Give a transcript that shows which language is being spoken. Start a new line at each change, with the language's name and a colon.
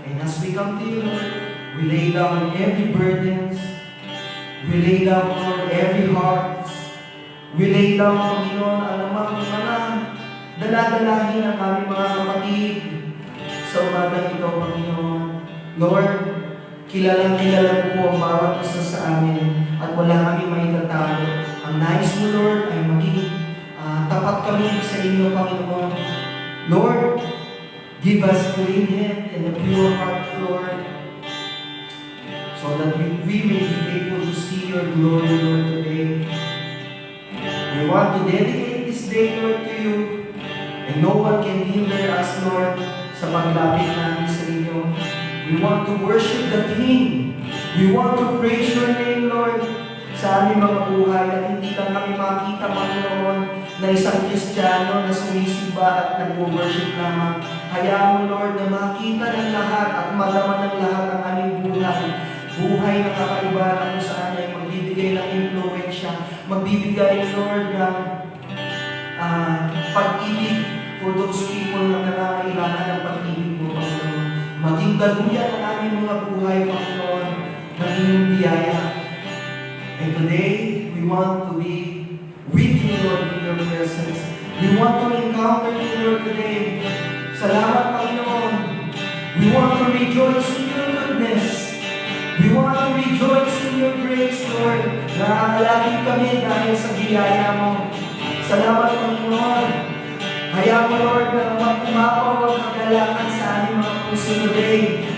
English: And as we come to you, Lord, we lay down every burdens, we lay down, Lord, every heart, we lay down, Panginoon,
Filipino: alamang mga daladalahin ng aming mga kapatid sa umaga nito, Panginoon. Lord, kilalang-kilala po ang bawat isa sa amin at wala kami maitatago. Ang nais mo, Lord, ay maging tapat kami sa inyo, Panginoon.
English: Lord, give us clean hand and a pure heart, Lord, so that we may be able to see your glory, Lord, today. We want to dedicate this day, Lord, to you, and no one can hinder us, Lord,
Filipino: sa paglapit namin sa inyo.
English: We want to worship the King. We want to praise your name,
Filipino: Lord, sa aming mga buhay at hindi lang kami makita, Panginoon, na isang Kristiyano na sumisimba at nag-worship lamang. Hayaan mo, Lord, na makita ng lahat at malaman ng lahat ang aming buhay. Buhay na kakaiba na kung saan ay magbibigay ng influensya, magbibigay, Lord, ng pag-ibig
English: for those people
Filipino: na nangangailangan ng pag-ibig mo, Panginoon. Maging daluyan ang aming mga buhay, Panginoon, ng inyong biyaya.
English: And today, we want to be with you, Lord, in your presence. We want to encounter you, Lord, today.
Filipino: Salamat, Panginoon.
English: We want to rejoice in your goodness. We want to rejoice in your grace, Lord.
Filipino: Nakakalapit kami dahil sa biyaya mo. Salamat, Panginoon. Hayaan mo, Lord, na umapaw ang kagalakan sa aming mga puso today.